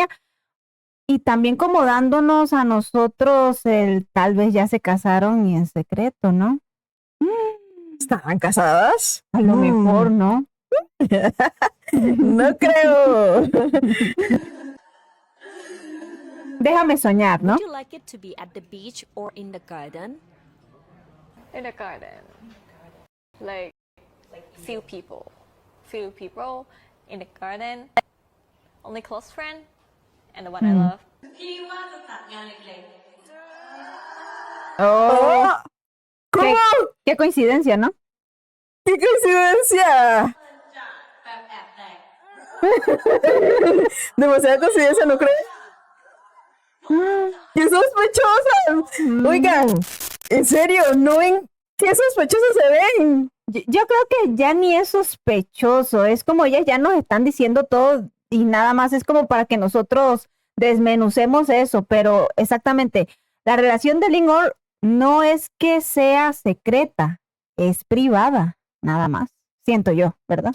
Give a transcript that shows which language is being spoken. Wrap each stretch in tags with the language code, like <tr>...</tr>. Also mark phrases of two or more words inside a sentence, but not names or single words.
<es>Y también como dándonos a nosotros tal vez ya se casaron y en secreto, ¿no? ¿Estaban casadas? A lo mejor, ¿no? No creo. Déjame soñar, ¿no?</es> <en>Would you like it to be at the beach or in the garden? in the garden like few people in the garden only close friend and the one I love</en> <th>พี่ว่าจะจัดงานเล็ก</th> <es>Oh, ¿cómo? Qué coincidencia, ¿no? ¡Qué coincidencia!</es> <th>ๆจะแบบแอบแต่ง</th> <es>Demasiada coincidencia, ¿no crees? ¡Qué sospechosas! Oigan, en serio, ¿no ven qué sospechosas se ven? Yo creo que ya ni es sospechoso, es como ellas ya nos están diciendo todo y nada más es como para que nosotros desmenucemos eso, pero exactamente, la relación de Lynn Orr no es que sea secreta, es privada, nada más, siento yo, ¿verdad?</es>